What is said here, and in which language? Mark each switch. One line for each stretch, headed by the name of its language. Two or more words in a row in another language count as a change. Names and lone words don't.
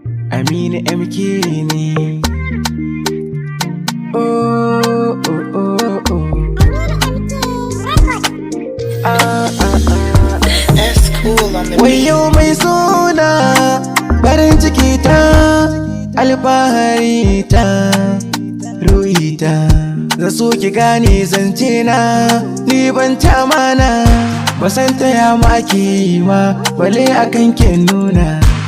Hausa: Aminu M K ne. Oh, oh, oh, oh.
English: Ah, ah, ah. S cool on the beat.
Hausa: Wayo mai suna, farin ciki ta, alfahari ta, ruhi ta. Zan so ki gane zance na, ni ban ta mana. Ba san ta ya ma ake yi ma, bale a kan ki nuna.